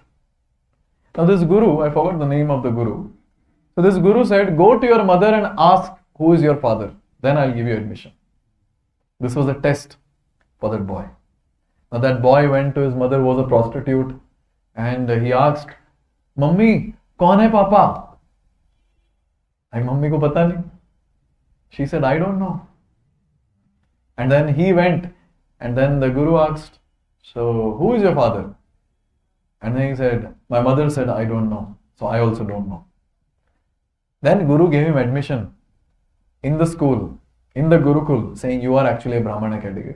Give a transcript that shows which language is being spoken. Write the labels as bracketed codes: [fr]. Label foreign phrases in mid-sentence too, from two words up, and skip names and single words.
[en] Now this Guru, I forgot the name of the Guru. So this Guru said, go to your mother and ask who is your father. Then I'll give you admission. This was a test for that boy. Now that boy went to his mother who was a prostitute and he asked, [hi] मम्मी, कौन है पापा? ऐ, मम्मी को पता नहीं. [en] She said, I don't know. And then he went and then the Guru asked, so who is your father? And then he said, my mother said, I don't know. So I also don't know. Then Guru gave him admission in the school, in the Gurukul, saying you are actually a Brahmana category.